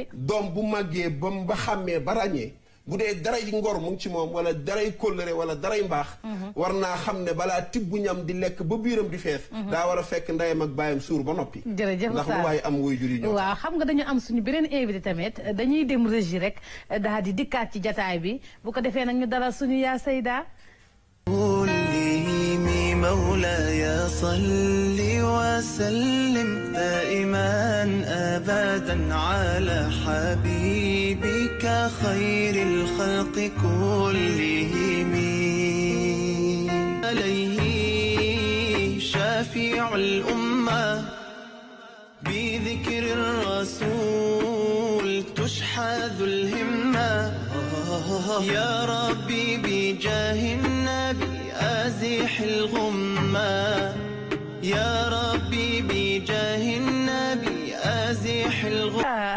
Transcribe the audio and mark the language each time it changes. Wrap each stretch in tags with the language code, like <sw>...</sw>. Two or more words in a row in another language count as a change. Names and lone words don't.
<wo>doom bu màggee ba xàmmee ba ràññee bu dee daray ngor mu ngi ci moom wala daray kóllëre wala daray mbaax war naa xam ne balaa tibb ñam di lekk ba biiram di fees daa war a fekk ndeyam ak baayam suur ba noppi jërëjëf ndax lu waaye am wayjur yi ñoo waaw xam nga dañu am suñu beneen invité tamit dañuy dem régie rek daal di dikkaat ci jataay bi bu ko defee nag ñu dalal suñu yaa Sayda</wo> <ar>مولاي صل وسلم دائما أبدا على حبيبك خير الخلق كلهم عليه شافع الأمة بذكر الرسول تشحذ الهمة يا ربي بجاه النبي أزح الغمة يا ربي بجاه النبي أزح الغمة</ar>